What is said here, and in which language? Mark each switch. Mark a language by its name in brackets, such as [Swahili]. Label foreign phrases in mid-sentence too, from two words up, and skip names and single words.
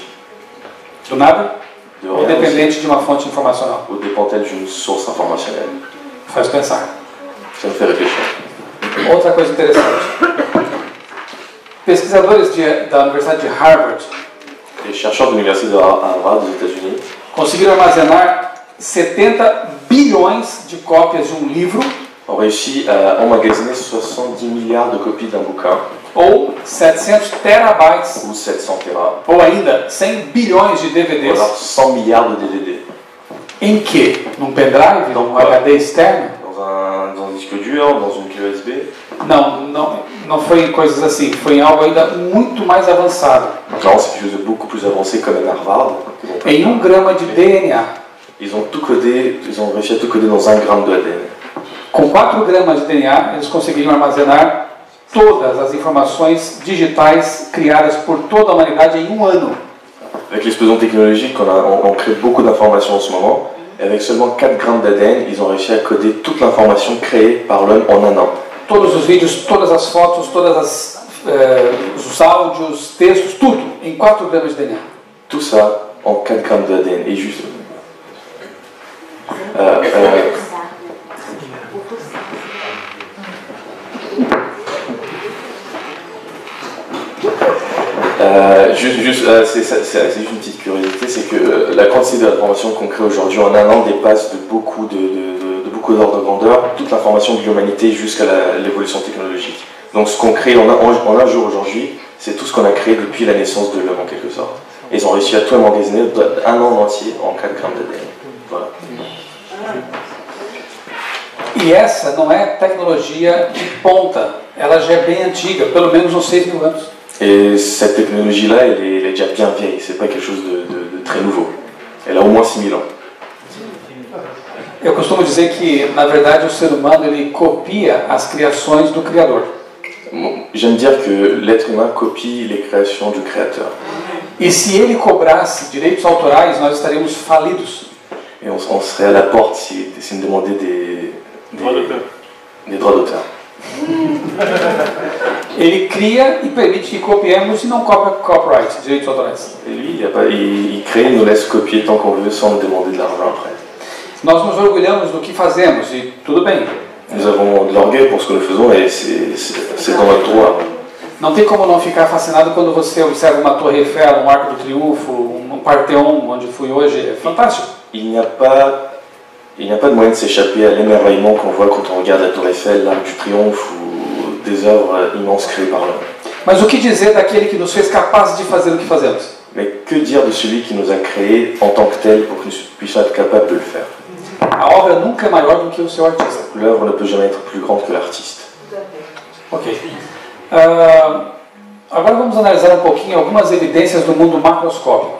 [Portuguese] do nada, [French] de ou rien, [Portuguese] dependente de uma fonte informacional, [French] ou dépend-elle d'une source informationnelle? [Portuguese] faz pensar. [French] Ça me fait réfléchir. [Portuguese] Outra coisa interessante. Pesquisadores da Universidade de Harvard [French] Les chercheurs de l'université de Harvard aux États-Unis [Portuguese] conseguiram armazenar 70 bilhões de cópias de um livro [French] ont réussi à emmagasiner 70 milliards de copies d'un bouquin, [Portuguese] ou 700 terabytes [French] ou 700 Tera, [Portuguese] ou ainda 100 bilhões de [French] ou DVDs. alors 100 milliards de DVD. [Portuguese] Em que? Num pendrive? Num HD externo? [French] Dans un disque dur, dans une clé USB, [Portuguese] Não, não foi em coisas assim, foi em algo ainda muito mais avançado. [French] Clairement, c'est quelque chose de beaucoup plus avancé comme à Harvard. [Portuguese] Em 1 grama de DNA, [French] Ils ont tout codé, ils ont réussi à tout coder dans 1 gramme de ADN. [Portuguese] com 4 gramas de DNA, eles conseguiriam armazenar todas as informações digitais criadas por toda a humanidade em 1 ano. [French] Avec l'explosion technologique, on crée beaucoup d'informations en ce moment. Et avec seulement 4 grammes d'ADN, ils ont réussi à coder toute l'information créée par l'homme en 1 an. [Portuguese] Todos os vídeos, todas as fotos, os áudios, textos, tudo em 4 gramas de DNA. [French] Tout ça en 4 grammes d'ADN. Et juste... c'est juste une petite curiosité, c'est que la quantité d'informations qu'on crée aujourd'hui en 1 an dépasse de beaucoup d'ordres de grandeur toute l'information de l'humanité jusqu'à l'évolution technologique. Donc ce qu'on crée en un jour aujourd'hui, c'est tout ce qu'on a créé depuis la naissance de l'homme en quelque sorte. Et ils ont réussi à tout emmagasiner 1 an entier en 4 grammes d'ADN. Voilà. [Portuguese] E essa não é tecnologia de ponta, ela já é bem antiga, pelo menos uns 6.000 anos. [French] Et cette technologie-là, elle est déjà bien vieille, c'est pas quelque chose de très nouveau. Elle a au moins 6 000 ans. [Portuguese] Eu costumo dizer que, na verdade, o ser humano ele copia as criações do Criador. [French] J'aime dire que l'être humain copie les créations du Créateur. [Portuguese] E se ele cobrasse direitos autorais, nós estaríamos falidos. [French] Et on serait à la porte s'il nous demandait des droits d'auteur. [Portuguese] Ele cria e permite que copiemos e não cobra copyright, direitos autorais. [French] Et lui, il crée, il nous laisse copier tant qu'on veut sans nous demander de l'argent après. [Portuguese] Nós nos orgulhamos do que fazemos e tudo bem. [French] Nous avons de l'orgueil pour ce que nous faisons et c'est dans notre droit. [Portuguese] Não tem como não ficar fascinado quando você observa uma Torre Eiffel, um Arco do Triunfo, um Parthéon, onde fui hoje. É fantástico. [French] Il n'y a pas de moyen de s'échapper à l'émerveillement qu'on voit quand on regarde la Tour Eiffel, l'Arc du Triomphe ou des œuvres immenses créées par l'homme. [Portuguese] Mas o que dizer daquele que nos fez capazes de fazer o que fazemos? [French] Mais que dire de celui qui nous a créés en tant que tel pour que nous puissions être capables de le faire? [Portuguese] A obra nunca é maior do que o seu artista. [French] L'œuvre ne peut jamais être plus grande que l'artiste. [Portuguese] Ok. Agora vamos analisar um pouquinho algumas evidências do mundo macroscópico.